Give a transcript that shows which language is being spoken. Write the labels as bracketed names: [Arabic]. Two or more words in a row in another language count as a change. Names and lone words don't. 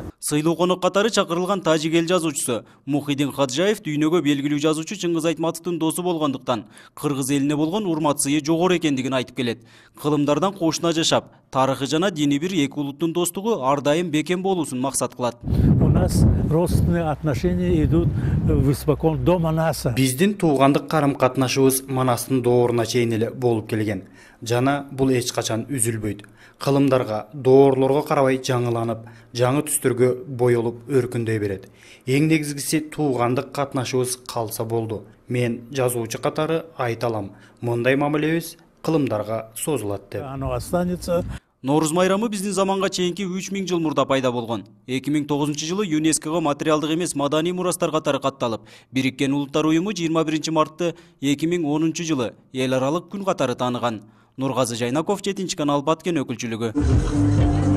[Kyrgyz] Сыйлуу конок катары чакырылган тажик эл жазуучусу Мухиддин Хаджаев дүйнөгө белгилүү жазуучу Чыңгыз Айтматовдун досу болгондуктан кыргыз элине болгон урмат сыйы жогору экендигин айтып келет. Кылымдардан кошуна жашап, тарыхы жана дини бир эки улуттун достугу ар дайым бекем болуусун максат кылат. [Russian] У нас родственные отношения идут испокон до Манаса. [Kyrgyz] Биздин туугандык карым-катнашыбыз Манастын дооруна чейин эле болуп келген. Жана бул эч качан үзүлбөйт. Кылымдарга, доорлорго карабай жаңыланып, жаңы түстөргө боелуп өркүндөй берет. Эң негизгиси туугандык катнашыбыз калса болду. Мен жазуучу катары айта алам, мындай мамилебиз кылымдарга созулат деп. [Russian] Оно останется. [Kyrgyz] Нооруз майрамы биздин заманга чейинки 3000 жыл мурда пайда болгон. 2009-жылы ЮНЕСКОго материалдык эмес маданий мурастар катары катталып, Бириккен Улуттар уюму 21 мартты 2010-жылы эл аралык күн катары тааныган. Нургазы Жайнаков, 7 канал, Баткен өкүлчүлүгү.